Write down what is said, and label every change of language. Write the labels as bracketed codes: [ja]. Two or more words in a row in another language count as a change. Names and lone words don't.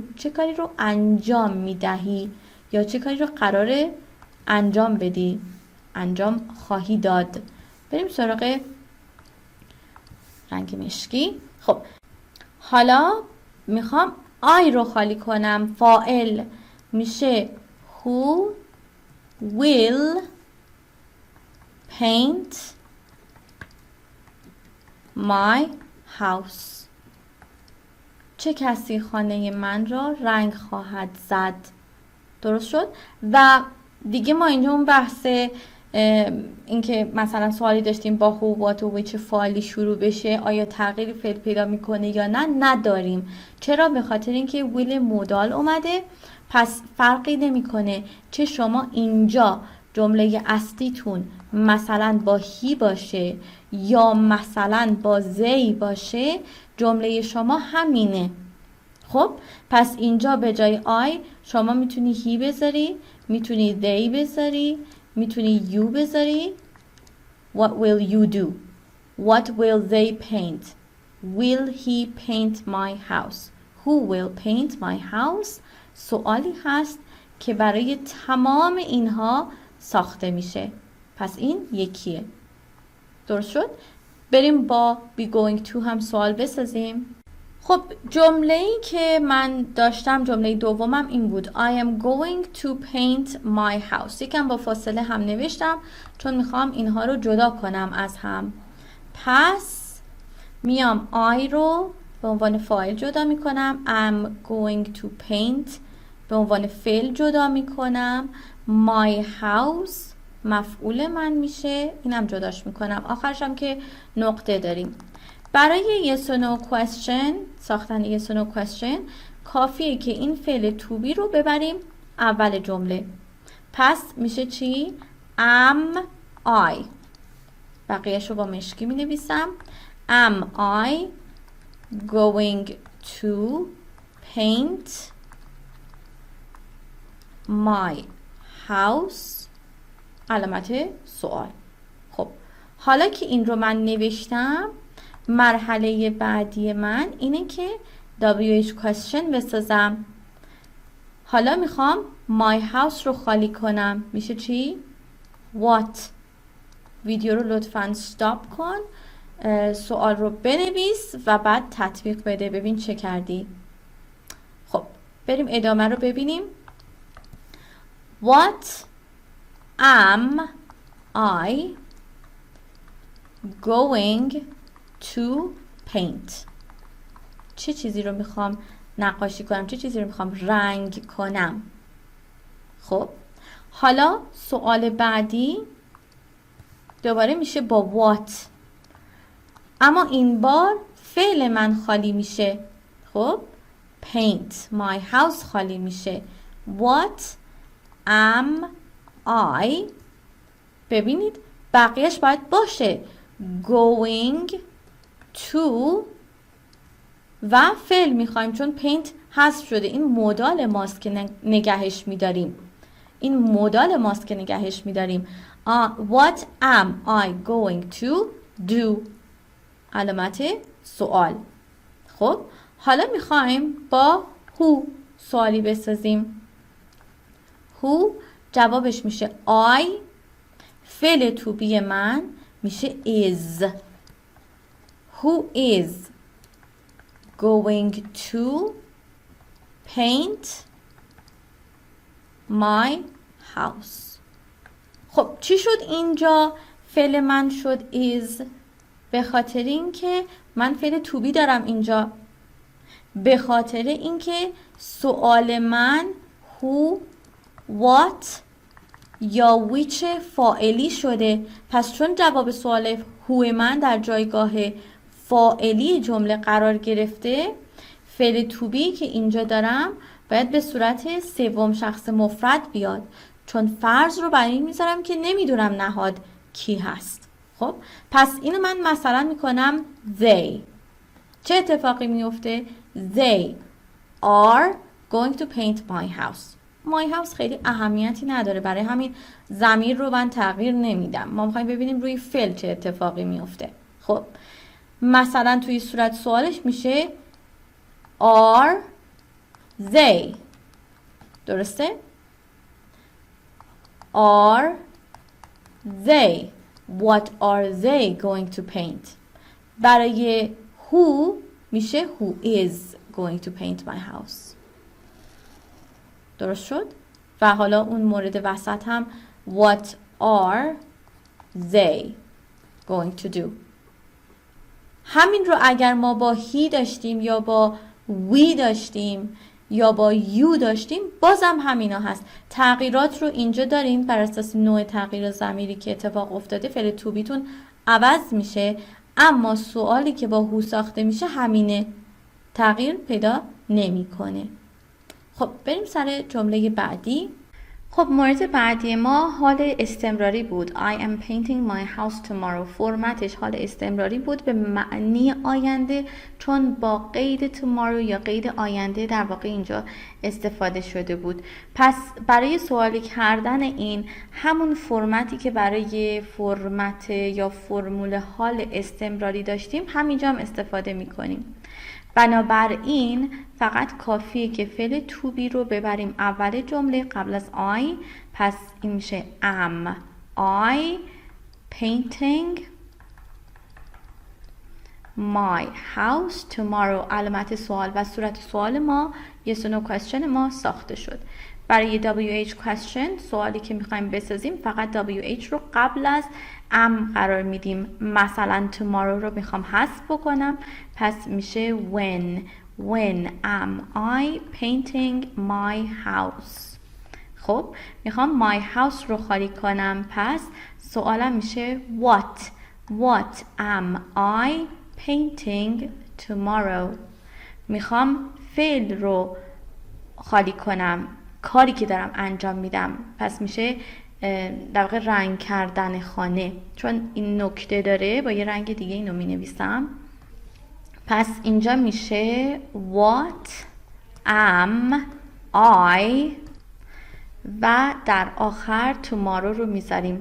[fa] چه کاری رو انجام میدهی یا چه کاری رو قراره انجام بدی، انجام خواهی داد. بریم سراغ رنگ مشکی. خب حالا میخوام I رو خالی کنم. فاعل میشه [en] who will paint my house؟ [fa] چه کسی خانه من را رنگ خواهد زد؟ درست شد؟ و دیگه ما اینجا اون بحث اینکه مثلا سوالی داشتیم با [en] who what [fa] و چه فعالی شروع بشه، آیا تغییری فعل پیدا میکنه یا نه، نداریم. چرا؟ به خاطر اینکه [en] will modal [fa] اومده. پس فرقی نمیکنه چه شما اینجا جمله اصلیتون مثلا با هی باشه یا مثلا با زی باشه، جمله شما همینه. خب پس اینجا به جای آی شما میتونی هی بذاری، میتونی they بذاری، میتونی you بذاری. [en] What will you do؟ What will they paint؟ Will he paint my house؟ Who will paint my house؟ [fa] سوالی هست که برای تمام اینها ساخته میشه. پس این یکیه. درست شد؟ بریم با [en] be going to [fa] هم سوال بسازیم. خب جمله‌ای که من داشتم، جمله دومم این بود [en] I am going to paint my house. [fa] یکم با فاصله هم نوشتم چون میخوام اینها رو جدا کنم از هم. پس میام I رو به عنوان فاعل جدا میکنم، [en] I'm going to paint [fa] به عنوان فعل جدا میکنم، [en] my house [fa] مفعول من میشه، اینم جداش میکنم. آخرشم که نقطه داریم. برای [en] yes or no question، [fa] ساختن [en] yes or no question [fa] کافیه که این فعل [en] to be [fa] رو ببریم اول جمله. پس میشه چی؟ [en] am I. [fa] بقیهش رو با مشکی می نویسم. [en] Am I going to paint my house؟ [fa] علامت سوال. خب حالا که این رو من نوشتم، مرحله بعدی من اینه که [en] WH question [fa] بسازم. حالا میخوام [en] my house [fa] رو خالی کنم. میشه چی؟ what. ویدیو رو لطفاً استاپ کن، سوال رو بنویس و بعد تطبیق بده. ببین چه کردی. خب بریم ادامه رو ببینیم. [en] What am I going to paint؟ [fa] چه چیزی رو میخوام نقاشی کنم؟ چه چیزی رو میخوام رنگ کنم؟ خب حالا سوال بعدی دوباره میشه با what، اما این بار فعل من خالی میشه. خب [en] paint my house [fa] خالی میشه. [en] What am I؟ [fa] ببینید بقیهش باید باشه [en] going to [fa] و فعل میخوایم چون paint حذف شده. این مودال ماست که نگهش میداریم. این مودال ماست که نگهش میداریم. [en] What am I going to do؟ [fa] علامت سوال. خب حالا میخوایم با who سوالی بسازیم. who جوابش میشه I. فعل [en] to be [fa] من میشه is. [en] Who is going to paint my house؟ [fa] خب چی شد اینجا؟ فعل من شد is به خاطر اینکه من فعل [en] to be [fa] دارم اینجا، به خاطر اینکه سوال من [en] who، what [fa] یا which فاعلی شده. پس چون جواب سوال who من در جایگاه فاعلی جمله قرار گرفته، فعل [en] to be [fa] که اینجا دارم باید به صورت سوم شخص مفرد بیاد، چون فرض رو برای این میذارم که نمیدونم نهاد کی هست. خب پس اینو من مثلا میکنم they. چه اتفاقی میفته؟ [en] They are going to paint my house. [fa] my house خیلی اهمیتی نداره، برای همین ضمیر رو من تغییر نمیدم. ما میخوایم ببینیم روی فعل چه اتفاقی میفته. خب مثلا توی صورت سوالش میشه [en] are they. [fa] درسته؟ [en] are they. What are they going to paint؟ برای who میشه who is going to paint my house. [fa] درست شد؟ و حالا اون مورد وسط هم [en] what are they going to do. [fa] همین رو اگر ما با he داشتیم یا با we داشتیم یا با you داشتیم بازم همینا هست. تغییرات رو اینجا داریم بر اساس نوع تغییر ضمیری که اتفاق افتاده فعل [en] to be [fa] تون عوض میشه، اما سوالی که با who ساخته میشه همینه، تغییر پیدا نمیکنه. خب بریم سر جمله بعدی. خب مورد بعدی ما حال استمراری بود. [en] I am painting my house tomorrow. [fa] فرمتش حال استمراری بود به معنی آینده، چون با قید tomorrow یا قید آینده در واقع اینجا استفاده شده بود. پس برای سوالی کردن این همون فرمتی که برای فرمت یا فرمول حال استمراری داشتیم همینجا هم استفاده میکنیم. بنابراین فقط کافیه که فعل [en] to be [fa] رو ببریم اول جمله قبل از I. پس این میشه [en] am I painting my house tomorrow. [fa] علامت سوال و صورت سوال ما [en] yes or no question [fa] ما ساخته شد. برای [en] WH question [fa] سوالی که میخوایم بسازیم فقط WH رو قبل از am قرار میدیم. مثلا tomorrow رو میخوام حذف بکنم، پس میشه [en] when am I painting my house. [fa] خب میخوام [en] my house [fa] رو خالی کنم، پس سوالم میشه [en] what am I painting tomorrow. [fa] میخوام فعل رو خالی کنم، کاری که دارم انجام میدم. پس میشه در واقع رنگ کردن خانه، چون این نکته داره با یه رنگ دیگه اینو می نویسم. پس اینجا میشه [en] what am I [fa] و در آخر tomorrow رو میذاریم.